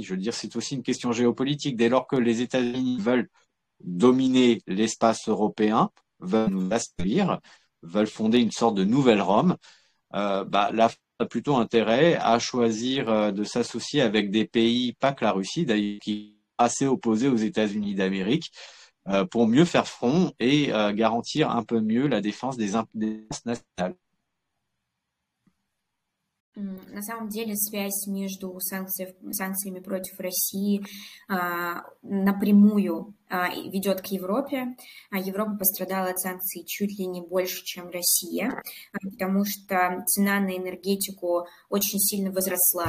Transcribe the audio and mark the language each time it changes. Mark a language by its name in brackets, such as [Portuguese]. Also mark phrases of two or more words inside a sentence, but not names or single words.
[French] Je veux dire, c'est aussi une question géopolitique. Dès lors que les États-Unis veulent dominer l'espace européen, veulent nous assouvir, veulent fonder une sorte de nouvelle Rome, la France a plutôt intérêt à choisir de s'associer avec des pays, pas que la Russie d'ailleurs, qui assez opposés aux États-Unis d'Amérique pour mieux faire front et garantir un peu mieux la défense des intérêts nationales. [Russian] На самом деле связь между санкциями против России напрямую ведет к Европе. Европа пострадала от санкций чуть ли не больше, чем Россия, потому что цена на энергетику очень сильно возросла.